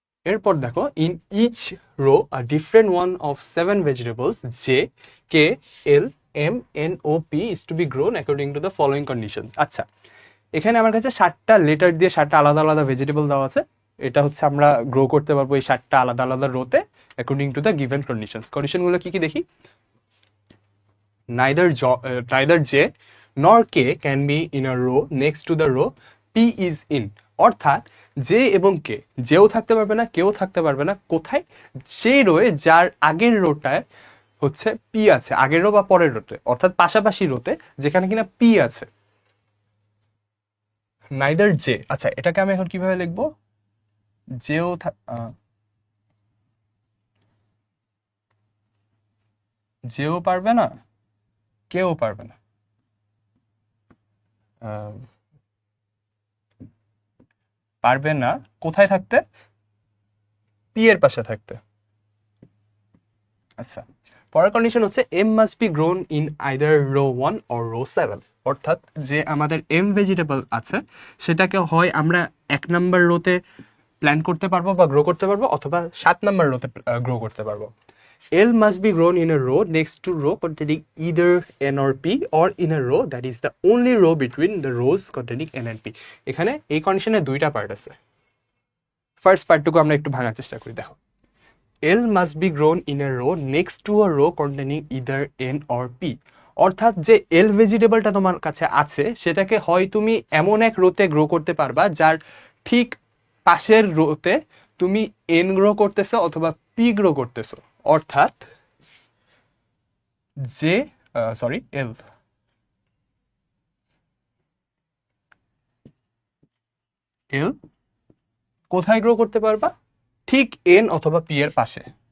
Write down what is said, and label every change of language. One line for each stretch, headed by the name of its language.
Bangla: এরপর দেখো,
English: In each row a different one of 7 vegetables J K L M N O P is to be grown according to the following condition.
Bangla: আচ্ছা, এখানে আমার কাছে 7টা letter দিয়ে 7টা আলাদা আলাদা ভেজিটেবল দেওয়া আছে। এটা হচ্ছে আমরা গ্রো করতে পারবো এই 7টা আলাদা আলাদা রোতে
English: According to the given conditions.
Bangla: কন্ডিশনগুলো কি কি দেখি।
English: neither j nor k can be in a row next to the row p is in।
Bangla: অর্থাৎ জে এবং কে, যেও থাকতে পারবে না কেউ থাকতে পারবে না কোথায়, সেই রোয়ে যার আগের রোটায় হচ্ছে পি আছে, আগের রো বা পরের রোতে, অর্থাৎ পাশাপাশি রোতে যেখানে কিনা পি আছে।
English: neither J,
Bangla: আচ্ছা এটাকে আমি এখন কিভাবে লিখবো। যেও যেও পারবে না কেউ পারবে না, পারবে না কোথায় থাকতে, পি এর পাশে থাকতে। আচ্ছা, পরের কন্ডিশন হচ্ছে
English: M must be grown in either row 1 or row 7।
Bangla: অর্থাৎ যে আমাদের এম ভেজিটেবল আছে সেটাকে হয় আমরা 1 নাম্বার রোতে প্ল্যান করতে পারবো বা গ্রো করতে পারবো, অথবা 7 নাম্বার রোতে গ্রো করতে পারবো।
English: L must be grown in a row next to row containing either N or P, or in a row that is the only row between the rows containing N and P।
Bangla: এখানে এই কন্ডিশনে দুইটা part আছে। First পার্টটুকু আমরা একটু ভাঙার চেষ্টা করি।
English: দেখো, L must be grown in a row next to a row containing either N or P।
Bangla: অর্থাৎ যে এল ভেজিটেবলটা তোমার কাছে আছে সেটাকে হয় তুমি এমন এক রোতে গ্রো করতে পারবা যার ঠিক পাশের রোতে তুমি এন গ্রো করতেছো অথবা পি গ্রো করতেছো। অর্থাৎ যে এল এল কোথায় গ্রো করতে পারবা, ঠিক এন অথবা পি এর পাশে।